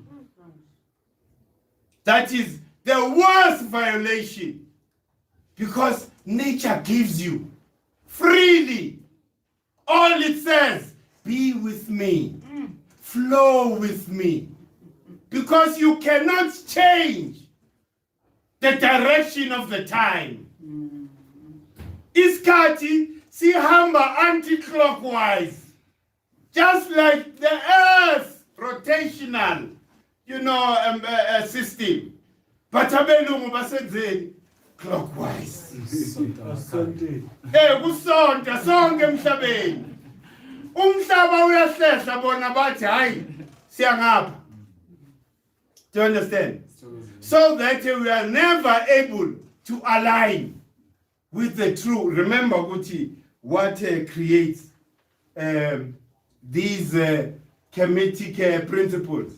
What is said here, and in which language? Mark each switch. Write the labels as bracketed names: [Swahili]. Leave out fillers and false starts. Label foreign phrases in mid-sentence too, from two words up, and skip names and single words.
[English] That is the worst violation, because nature gives you freely. All it says, be with me, flow with me, because you cannot change the direction of the time. [Zulu] Iskati sihamba [English] anti-clockwise, just like the earth rotational, system. [Zulu] But abelungu basenzeni clockwise. Kusonta sonke emhlabeni. Umhlaba uyahlehla bona bathi hayi siyangapha. [English] Do you understand? So that we are never able to align with the true. Remember what creates these Kemetic principles.